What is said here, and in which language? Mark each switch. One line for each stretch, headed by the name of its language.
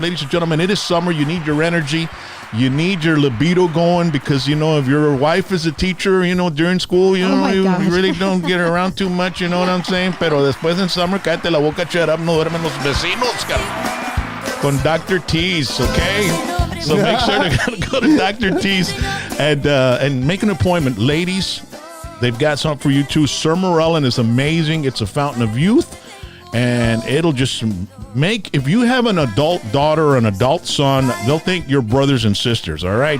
English: Ladies and gentlemen, it is summer. You need your energy. You need your libido going because, you know, if your wife is a teacher, you know, during school, you you really don't get around too much, you know what I'm saying?
Spanish: Pero después en summer, cállate la boca,
English: shut up,
Spanish: no duermen los vecinos, con Dr.
English: T's, okay? So make sure to go to Dr. T's and make an appointment. Ladies, they've got something for you too. Sermorelin is amazing. It's a fountain of youth. And it'll just make, if you have an adult daughter or an adult son, they'll think you're brothers and sisters, all right?